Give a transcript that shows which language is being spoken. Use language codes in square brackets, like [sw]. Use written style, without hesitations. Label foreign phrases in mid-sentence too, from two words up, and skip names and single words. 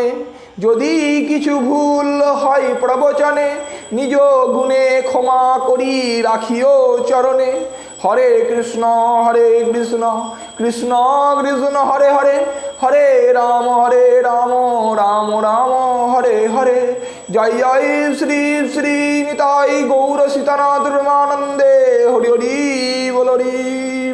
[bn] যদি কিছু ভুল হয় প্রবচনে, নিজ গুণে ক্ষমা করি রাখিও চরণে। হরে কৃষ্ণ কৃষ্ণ কৃষ্ণ হরে হরে, হরে রাম রাম রাম হরে हरे जय जय श्री श्री निताई गौर सीतानाथ ब्रह्मानंदे हरि हरि बोल हरि।